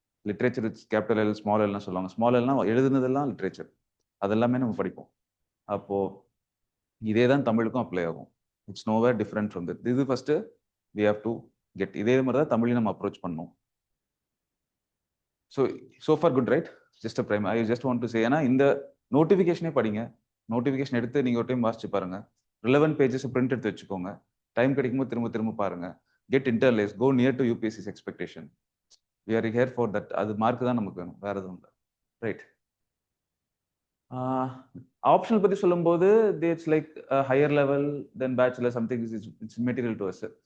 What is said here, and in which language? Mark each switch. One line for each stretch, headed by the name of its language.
Tamil: Literature
English: it's capital L small
Tamil: எல்லாம் சொல்லுவாங்க. Small எல்லாம் எழுதுனதெல்லாம் லிட்ரேச்சர், அதெல்லாமே நம்ம படிப்போம். அப்போ இதே தான் தமிழுக்கும் அப்ளை ஆகும்.
English: It's nowhere different from that.
Tamil: இது
English: First we have to get.
Tamil: இதே மாதிரி தான் தமிழையும் நம்ம அப்ரோச் பண்ணணும்.
English: So far good, right? Just a prime. I just want to say,
Tamil: ஏன்னா இந்த நோட்டிஃபிகேஷனே படிங்க. நோட்டிஃபிகேஷன் எடுத்து நீங்க ஒரு டைம் வாசிச்சு பாருங்க. ரிலவென்ட் பேஜஸ் பிரிண்ட் எடுத்து வச்சுக்கோங்க. டைம் கிடைக்கும்போது திரும்ப திரும்ப பாருங்க.
English: Get interlace, go near to UPSC's expectation. We are here for that.
Tamil: அது மார்க் தான் நமக்கு வேணும், வேற எதுவும் இல்லை. ரைட்.
English: optional
Tamil: பத்தி சொல்லும்போது
English: It's like higher level then bachelor something it's material to us.